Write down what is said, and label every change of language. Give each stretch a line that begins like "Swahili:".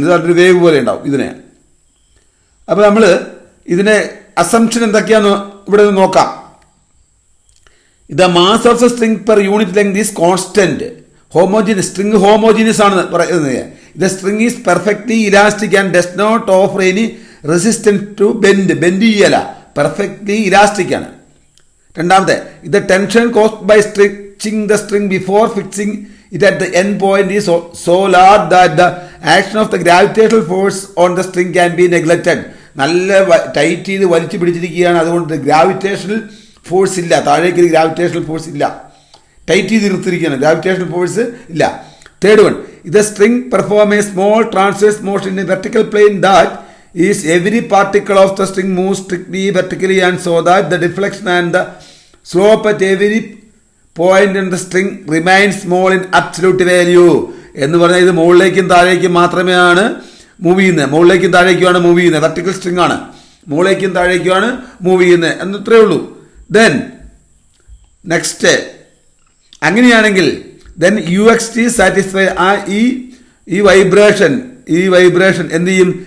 Malayalam: ഇതൊരു വേവ് പോലെ ഉണ്ടാവും ഇതിനെ. അപ്പോൾ നമ്മൾ ഇതിനെ അസംപ്ഷൻ എന്തൊക്കെയാന്ന് ഇവിടെ നോക്കാം.
English: The mass of the string per unit length is constant. String homogeneous
Malayalam: ആണ് പറയുന്നത്.
English: The string is perfectly elastic and does not offer any resistance to bend ചെയ്യല. Perfectly elastic ആണ്.
Malayalam: രണ്ടാമത്തെ,
English: The tension caused by stretching the string before fixing it at the end point is so large that the action of the gravitational force on the string can be neglected.
Malayalam: നല്ല tight ചെയ്ത് വലിച്ചു പിടിച്ചിരിക്കുകയാണ്. അതുകൊണ്ട് gravitational force ഇല്ല, താഴേക്ക് gravitational force ഇല്ല. Tight ചെയ്ത് നിർത്തിയിരിക്കുകയാണ്, gravitational force ഇല്ല.
English: Third one, the string perform a small transverse motion in a vertical plane that is every particle of the string moves strictly vertically and so that the deflection and the slope at every point in the string remains small in absolute value.
Malayalam: എന്ന് പറഞ്ഞാൽ ഇത് മുകളിലേക്കും താഴേക്കും മാത്രമേ move ചെയ്യുന്നത്. മുകളിലേക്കും താഴേക്കുമാണ് move ചെയ്യുന്നത്. Vertical string ആണ്. മുകളിലേക്കും താഴേക്കുമാണ് മൂവ് ചെയ്യുന്നത് എന്നത്രേ ഉള്ളൂ.
English: then next
Malayalam: അങ്ങനെയാണെങ്കിൽ
English: then u x t satisfy
Malayalam: ഈ വൈബ്രേഷൻ എന്ത് ചെയ്യും?